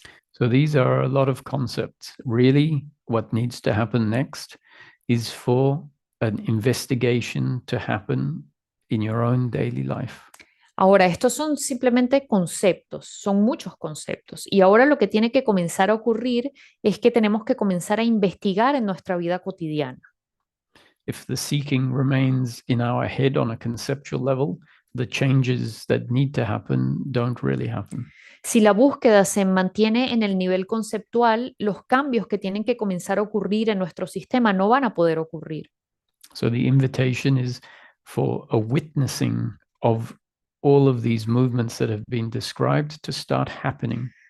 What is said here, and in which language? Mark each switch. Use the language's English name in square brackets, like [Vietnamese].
[English] So these are a lot of concepts. Really, what needs to happen next is for an investigation to happen in your own daily life. [Spanish] Ahora, estos son simplemente conceptos, son muchos conceptos. Y ahora lo que tiene que comenzar a ocurrir es que tenemos que comenzar a investigar en nuestra vida cotidiana. [English] If the seeking remains in our head on a conceptual level, the changes that need to happen don't really happen. [Spanish] Si la búsqueda se mantiene en el nivel conceptual, los cambios que tienen que comenzar a ocurrir en nuestro sistema no van a poder ocurrir. [English] So the invitation is for a witnessing of all of these movements that have been described to start happening.